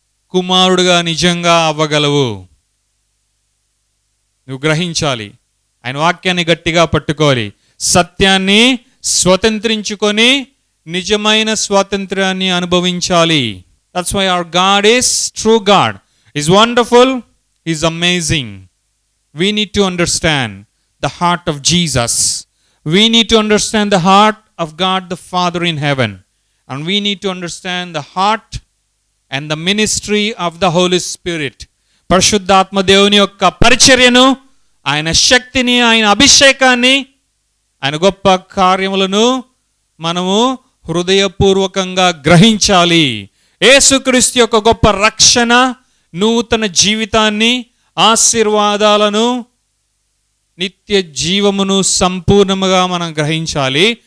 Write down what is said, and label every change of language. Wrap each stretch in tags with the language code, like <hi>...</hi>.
<te>కుమారుడుగా నిజంగా అవ్వగలవు. నువ్వు గ్రహించాలి. ఆయన వాక్యాన్ని గట్టిగా పట్టుకోవాలి. సత్యాన్ని స్వతంత్రించుకొని నిజమైన స్వాతంత్ర్యాన్ని అనుభవించాలి.</te> <en>That's why our God is true God. He's wonderful. He's amazing. We need to understand the heart of Jesus. We need to understand the heart of God the Father in heaven. And we need to understand the heart and the ministry of the Holy Spirit.</en> <te>పరిశుద్ధాత్మ దేవుని యొక్క పరిచర్యను, ఆయన శక్తిని, ఆయన అభిషేకాన్ని, ఆయన గొప్ప కార్యములను మనము హృదయపూర్వకంగా గ్రహించాలి. యేసుక్రీస్తు యొక్క గొప్ప రక్షణ, నూతన జీవితాన్ని, ఆశీర్వాదాలను, నిత్య జీవమును సంపూర్ణముగా మనం గ్రహించాలి.</te>